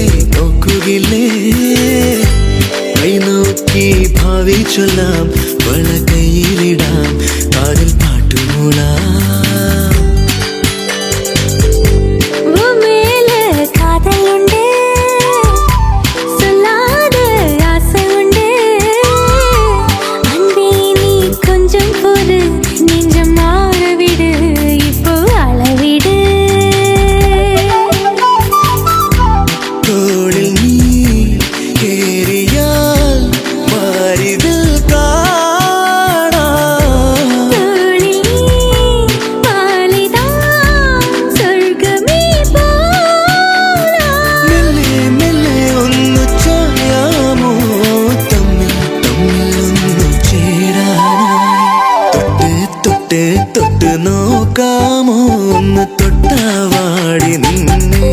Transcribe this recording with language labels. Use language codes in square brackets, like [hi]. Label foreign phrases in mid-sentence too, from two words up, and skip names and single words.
[ml] നോക്കുകില്ലേ കൈ നോക്കി ഭാവി ചൊല്ലാം വള കയ്യിലിടാം കാതിൽ പാട്ടുമൂളാം [ta] மேல காதல் உண்டு சொல்லாத ஆசை உண்டு அன்பே நீ கொஞ்சம் பொறு நெஞ்சம் மாற விடு இப்போ அளவிடு [ml] തോളിൽ നീ കേറിയാൽ മാറിതിൽ കാണാം [ta] தோளில் நீ மாலைதான் சொர்க்கமே போலாம் [ml] മെല്ലെ മെല്ലെ ഒന്നു ചായാമോ തമ്മിൽ തമ്മിലൊന്നു ചേരാനായി തൊട്ട് തൊട്ട് തൊട്ട് നോക്കാമോ ഒന്ന് തൊട്ടാവാടി നിന്നെ